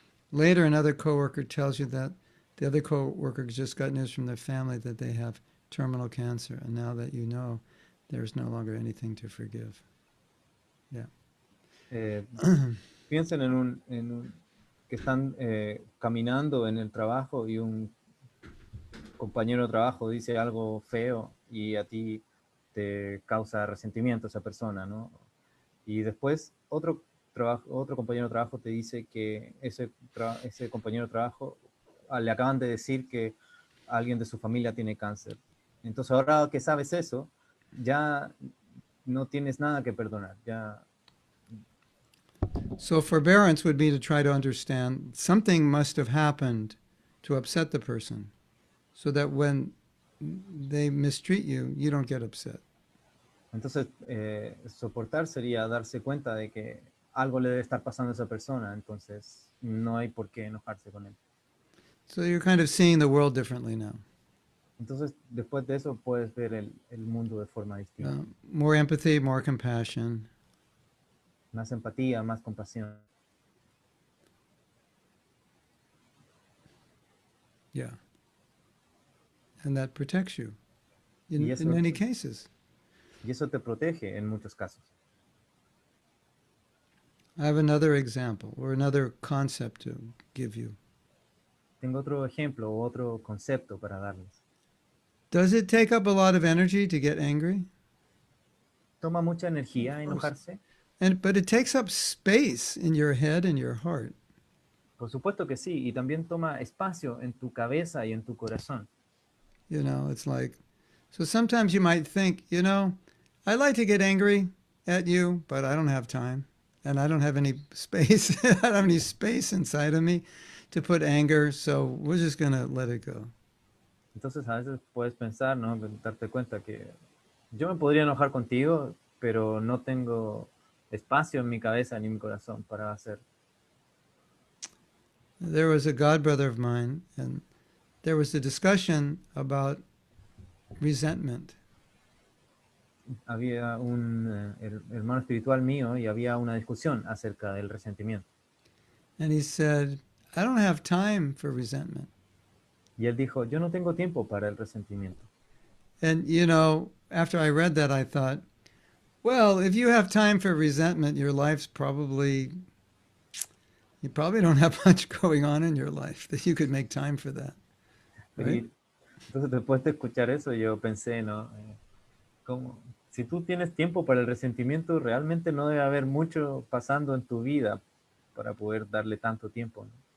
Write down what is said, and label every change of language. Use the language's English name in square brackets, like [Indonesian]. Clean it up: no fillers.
[English] Later, another coworker tells you that the other coworker just got news from their family that they have terminal cancer, and now that you know, there's no longer anything to forgive. Yeah. [Spanish] Eh, piensen que están caminando en el trabajo y un compañero de trabajo dice algo feo y a ti te causa resentimiento esa persona, ¿no? Y después otro compañero de trabajo te dice que ese compañero de trabajo le acaban de decir que alguien de su familia tiene cáncer. Entonces ahora que sabes eso, ya no tienes nada que perdonar. Ya, [English] So forbearance would be to try to understand something must have happened to upset the person so that when they mistreat you, you don't get upset. [Spanish] entonces, soportar sería darse cuenta de que algo le debe estar pasando a esa persona, entonces no hay por qué enojarse con él. [English] So you're kind of seeing the world differently now. [Spanish] Entonces, después de eso puedes ver el mundo de forma distinta. [English] More empathy, more compassion. [Spanish] Más empatía, más compasión. [English] Yeah. And that protects you [Spanish] Y [English] in many cases. [Spanish] Y eso te protege en muchos casos. [English] I have another example or another concept to give you. [Spanish] Tengo otro ejemplo o otro concepto para darles. [English] Does it take up a lot of energy to get angry? [Spanish] ¿Toma mucha energía [English] Of course. [Spanish] enojarse? [English] But it takes up space in your head and your heart. [Spanish] Por supuesto que sí, y también toma espacio en tu cabeza y en tu corazón. [English] You know, it's like, so sometimes you might think, you know, I like to get angry at you, but I don't have time. And I don't have any space. I don't have any space inside of me to put anger, so we're just going to let it go. [Spanish] Entonces a veces puedes pensar, ¿no? Darte cuenta que yo me podría enojar contigo, pero no tengo espacio en mi cabeza ni en mi corazón para hacer. [English] There was a god brother of mine, and there was a discussion about resentment. [Spanish] Había un hermano espiritual mío y había una discusión acerca del resentimiento. [English] And he said, I don't have time for resentment. [Spanish] Y él dijo, yo no tengo tiempo para el resentimiento. [English] And, you know, after I read that, I thought, well, if you have time for resentment, your life's probably, you probably don't have much going on in your life that you could make time for that. Right? [Spanish] Y entonces después de escuchar eso yo pensé, ¿no? Si tú tienes tiempo para el resentimiento, realmente no debe haber mucho pasando en tu vida para poder darle tanto tiempo, ¿no?